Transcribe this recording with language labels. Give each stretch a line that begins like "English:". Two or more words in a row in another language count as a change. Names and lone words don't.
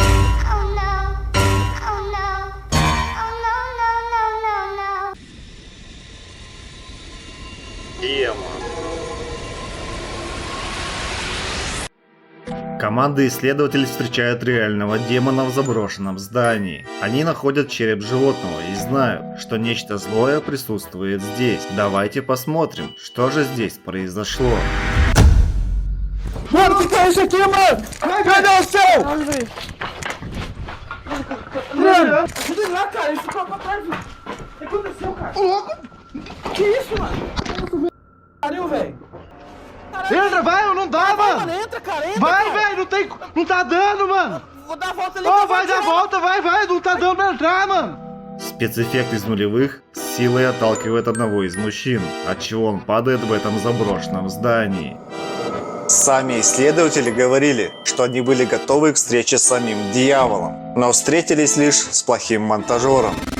Russian: Команда исследователей встречает реального демона в заброшенном здании. Они находят череп животного и знают, что нечто злое присутствует здесь. Давайте посмотрим, что же здесь произошло.
Portuguese: Mano, o que é isso aqui, mano? Cadê o céu? Mano, ajuda ele lá, cara. Ele ficou pra trás. O que aconteceu, cara? Ô, louco! Que isso, mano? Pariu, velho. Entra, vai, não dá, mano. Mano, entra, cara, entra. Vai, velho, não tá dando, mano. Vou dar a volta ali. Ó, vai dar volta, vai, não tá dando pra entrar, mano.
Russian: Спецэффект из нулевых с силой отталкивает одного из мужчин, отчего он падает в этом заброшенном здании. Сами исследователи говорили, что они были готовы к встрече с самим дьяволом, но встретились лишь с плохим монтажером.